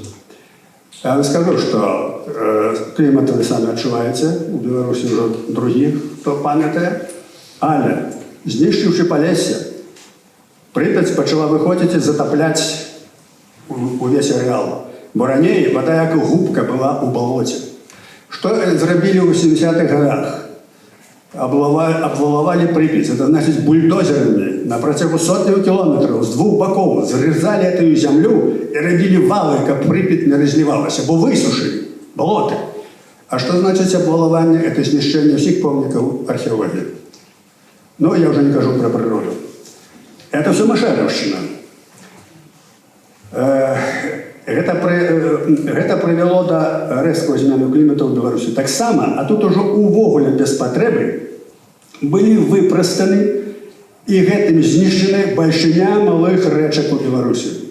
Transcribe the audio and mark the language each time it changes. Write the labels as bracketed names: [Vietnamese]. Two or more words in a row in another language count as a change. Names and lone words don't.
[Belarusian] Я вам скажу, што клімат вы самі адчуваеце, у Беларусі ўжо другі, хто памятае, але знішчыўшы палессе, Прыпяць пачала выходзіць і затапляць увесь арэал. Бо раней вода як губка была у балоце. Што зрабілі ў 70-х годах? Обваловали Припять. [Russian] Это значит бульдозерами на протягу сотни километров с двух боков зарезали эту землю и робили валы, как Припять не разливалась, бо высушили болоты. А что значит обвалование? Это знищение всех помников археологии. Но я уже не кажу про природу. Это все машэравшчына. [Belarusian] Гэта прывяло да рэзкага змены клімату ў Беларусі. Таксама, а тут ужо увогуле без патрэбы былі выпрастаны і гэтым знішчаны бальшыня малых рэчак у Беларусі.